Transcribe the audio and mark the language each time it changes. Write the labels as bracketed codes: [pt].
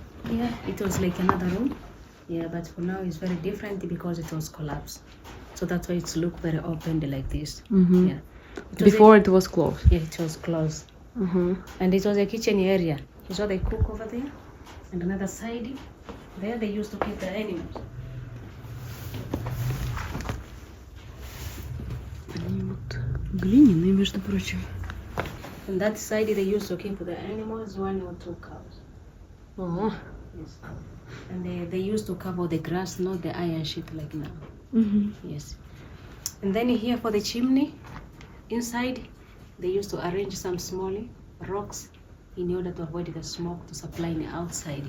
[en] Yeah, it was like another room. Yeah, but for now it's very different because it was collapsed. So that's why it's look very opened like this. Yeah. Before it was closed. Yeah, it was closed. And it was a kitchen area. You saw they cook over there, and another side. There they used to keep the animals. [ru] Они вот глиняные, между прочим. [en] On that side they used to keep the animals, 1 or 2 cows. Ага. Yes. And they used to cover the grass, not the iron sheet like now. Yes. And then here for the chimney, inside, they used to arrange some small rocks in order to avoid the smoke to supply in the outside.